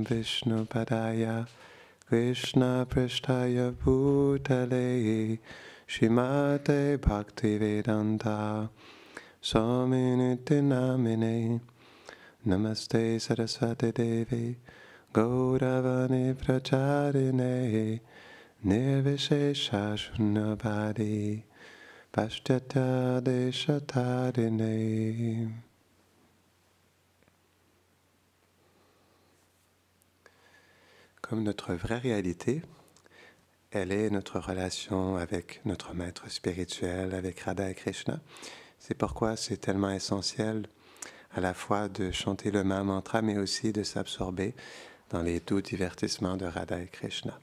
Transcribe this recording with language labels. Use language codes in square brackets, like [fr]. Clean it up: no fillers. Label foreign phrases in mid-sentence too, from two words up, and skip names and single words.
[sa] Vishnu Padaya Krishna Prishtaya Bhutale Shrimate Bhaktivedanta Swaminiti Namine Namaste Saraswati Devi Gauravani Pracharine Nirvishesha Shunyavadi Pashtata Deshatarine. [fr] Comme notre vraie réalité, elle est notre relation avec notre maître spirituel, avec Radha et Krishna. C'est pourquoi c'est tellement essentiel à la fois de chanter le Mahamantra, mais aussi de s'absorber dans les doux divertissements de Radha et Krishna.